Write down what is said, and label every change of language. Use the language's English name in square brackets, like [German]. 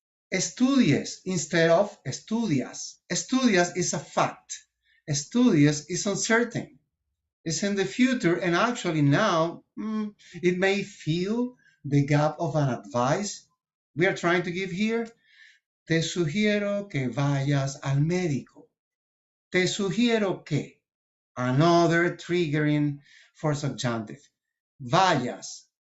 [English] Estudies instead of estudias. Estudias is a fact. Estudias is uncertain. It's in the future, and actually now it may feel the gap of an advice we are trying to give here. [Spanish] Te sugiero que vayas al médico. Te sugiero que. [English] Another triggering for subjunctive. Vayas.